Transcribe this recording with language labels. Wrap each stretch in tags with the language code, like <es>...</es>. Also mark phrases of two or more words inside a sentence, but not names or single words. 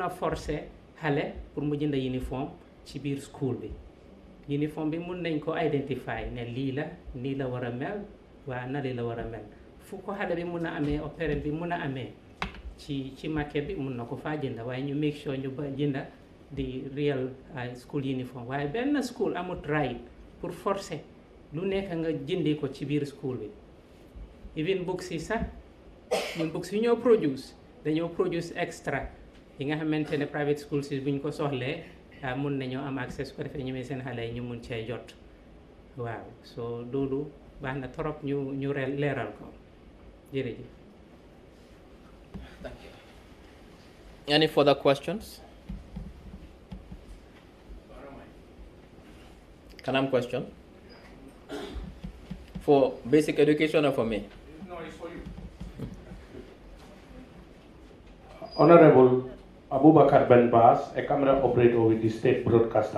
<wo>a forcer xale pour mu jënd uniforme ci biir school bi uniforme bi mun nañ ko identify ne lii la nii la war a mel waa nali la war a mel fu ko xale bi mun a amee</wo> <fr>au parent</fr> <wo>bi mun a amee ci market bi mun na ko faa jënda waaye ñu</wo> <en>make sure</en> <wo>ñu ba jënda di</wo> <en>real school uniform</en> <wo>waaye benn school amut right</wo> <fr>pour forcer</fr> <wo>lu nekk nga jëndee ko ci biir school bi even books yi sax ñun books yi ñoo produce dañoo produce extra yi nga xamante ne</wo> <en>private schools</en> <wo>yi buñ ko soxlee mun nañoo am accès su ko defee ñemee seen xale yi ñu mun cee jot waaw so loolu baax na trop ñu leeral ko jërëjëf.</wo> <en>Thank you. Any further questions? Can I have a question? For basic education or for me? No, it's for you. Honorable Abubakar Ben Bas, a camera operator with the state broadcaster.</en>